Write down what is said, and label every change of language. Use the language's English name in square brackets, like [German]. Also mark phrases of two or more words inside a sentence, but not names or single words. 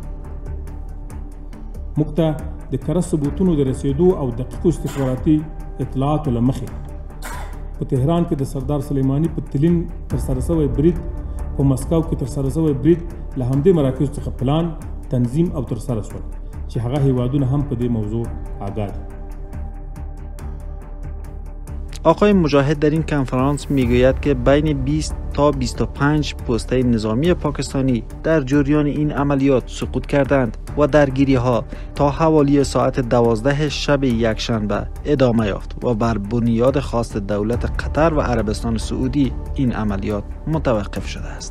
[Pashto] موږ ته د کره ثبوتونو د رسېدو او دقیقو استخباراتي اطلاعاتو له مخې په تهران کې د سردار سلیماني په تلین ترسره شوی برید، په مسکو کې ترسره شوی برید له همدې مراکزو څخه پلان، تنظیم او ترسره شول چې هغه هیوادونه هم په دې موضوع آگاه دي. [Persian] آقای مجاهد در این کنفرانس میگوید که بین 20 تا 25 پسته نظامی پاکستانی در جریان این عملیات سقوط کردند و درگیری ها تا حوالی ساعت 12 شب یکشنبه ادامه یافت و بر بنیاد خواست دولت قطر و عربستان سعودی این عملیات متوقف شده است.